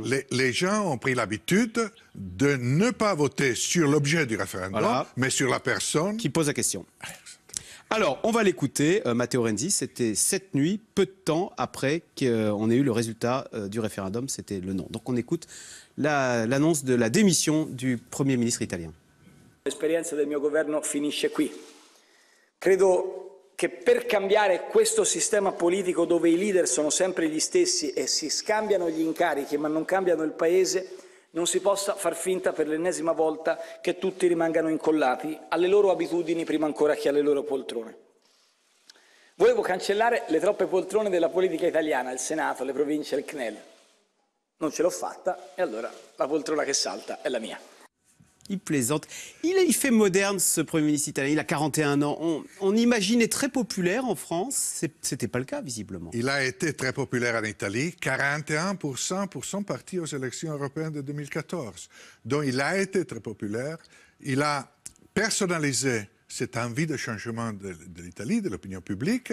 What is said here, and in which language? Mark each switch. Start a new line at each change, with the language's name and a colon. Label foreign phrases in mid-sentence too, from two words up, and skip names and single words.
French: Les gens ont pris l'habitude de ne pas voter sur l'objet du référendum, mais sur la personne qui pose la question. Alors, on va l'écouter, Matteo Renzi, c'était cette nuit, peu de temps après qu'on ait eu le résultat du référendum, c'était le non. Donc on écoute l'annonce de la démission du Premier ministre italien.
Italian: L'esperienza del mio governo finisce qui. Credo che per cambiare questo sistema politico dove i leader sono sempre gli stessi e si scambiano gli incarichi ma non cambiano il Paese, non si possa far finta per l'ennesima volta che tutti rimangano incollati alle loro abitudini prima ancora che alle loro poltrone. Volevo cancellare le troppe poltrone della politica italiana, il Senato, le province e il CNEL. Non ce l'ho fatta e allora la poltrona che salta è la mia.
French: Il plaisante. Il fait moderne, ce Premier ministre italien. Il a 41 ans. On imaginait très populaire en France. C'était pas le cas, visiblement. Il a été très populaire en Italie. 41% pour son parti aux élections européennes de 2014. Donc, il a été très populaire. Il a personnalisé cette envie de changement de l'Italie, de l'opinion publique.